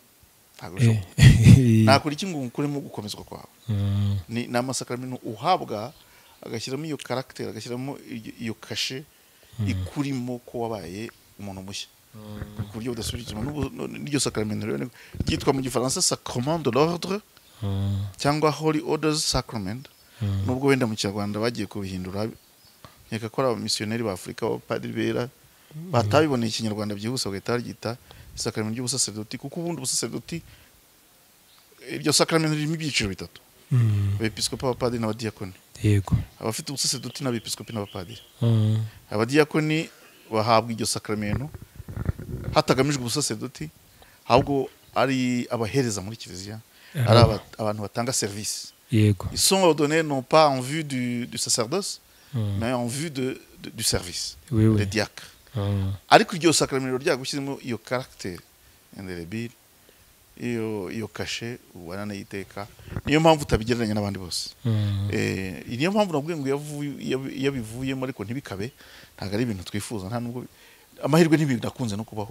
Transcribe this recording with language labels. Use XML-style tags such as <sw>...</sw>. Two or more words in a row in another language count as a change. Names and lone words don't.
<rw>nakora iki ngo ukuremo gukomezwa kwawe? ni amasakramento uhabwa, agashyiramo iyo caractère, agashyiramo iyo kashe ikurimo ko wabaye umuntu mushya ku buryo budasubira inyuma. n'iryo sakramento rero ryitwa mu gifaransa</rw> <fr>sacrement de l'ordre</fr> <rw>cyangwa</rw> <en>holy orders sacrament,</en> <rw>nubwo wenda mu Kinyarwanda bagiye kubihindura, nkeka ko abamisiyoneri ba Afurika, abapadiri bera batabiboneye Ikinyarwanda byihuse bagahita baryita isakramento ry'ubusaseredoti, kuko ubundi ubusaseredoti iryo sakramento ririmo ibyiciro bitatu: abepiskopi, abapadiri n'abadiyakoni. Yego, abafite ubusaseredoti n'abepiskopi n'abapadiri. Abadiyakoni bahabwa iryo sakramento hatagamijwe ubusaseredoti, ahubwo ari abahereza muri kiliziya, ari abantu batanga service. Yego,</rw> <fr>ils sont ordonnés non pas en vue du sacerdoce, mais en vue du service, les diacres.</fr> <rw>Ariko iryo sakramento ryagushyizemo iyo</rw> <fr>caractère indelebile,</fr> <rw>iyo kashe ubana n'iteka, niyo mpamvu utabigereranya n'abandi bose. Niyo mpamvu nabwiye ngo yabivuyemo ariko ntibikabe, ntago ari ibintu twifuza, nta nubwo amahirwe n'ibintu nakunze no kubaho.</rw>